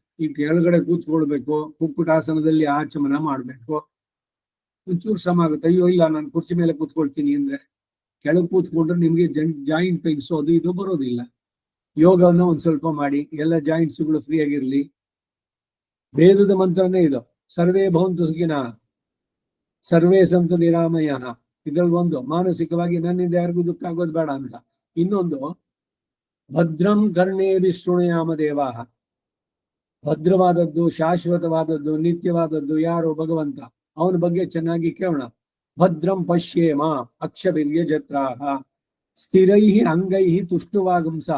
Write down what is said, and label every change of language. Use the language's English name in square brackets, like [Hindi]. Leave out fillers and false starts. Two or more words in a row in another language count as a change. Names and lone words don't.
[Kannada] ಈ ಕೆಳಗಡೆ ಕೂತ್ಕೊಳ್ಬೇಕು, ಕುಕ್ಕುಟಾಸನದಲ್ಲಿ ಆಚಮನ ಮಾಡ್ಬೇಕು. ಒಂಚೂರು ಶ್ರಮ ಆಗುತ್ತೆ. ಅಯ್ಯೋ ಇಲ್ಲ ನಾನು ಕುರ್ಚಿ ಮೇಲೆ ಕೂತ್ಕೊಳ್ತೀನಿ ಅಂದ್ರೆ ಕೆಳಗೆ ಕೂತ್ಕೊಂಡ್ರೆ ನಿಮ್ಗೆ [English] joint pains [Kannada] ಅದು ಇದು ಬರೋದಿಲ್ಲ. ಯೋಗವನ್ನ ಒಂದ್ ಸ್ವಲ್ಪ ಮಾಡಿ, ಎಲ್ಲ ಜಾಯಿಂಟ್ಸ್ಗಳು ಫ್ರೀ ಆಗಿರ್ಲಿ. ವೇದದ ಮಂತ್ರನೇ ಇದು, [Sanskrit] सर्वे भवन्तु सुखिनः सर्वे सन्तु निरामयः. [Kannada] ಇದ್ರಲ್ಲಿ ಒಂದು ಮಾನಸಿಕವಾಗಿ ನನ್ನಿಂದ ಯಾರಿಗೂ ದುಃಖ ಆಗೋದು ಬೇಡ ಅಂತ. [Sanskrit] ಇನ್ನೊಂದು भद्रं कर्णेभि शृणुयाम देवाह. [Kannada] ಭದ್ರವಾದದ್ದು, ಶಾಶ್ವತವಾದದ್ದು, ನಿತ್ಯವಾದದ್ದು ಯಾರು? ಭಗವಂತ. ಅವನ ಬಗ್ಗೆ ಚೆನ್ನಾಗಿ ಕೇಳೋಣ. [Sanskrit] भद्रं पश्येम अक्षभिर्य जत्राह स्थिरैहि अङ्गैहि तुष्टुवागुंसह.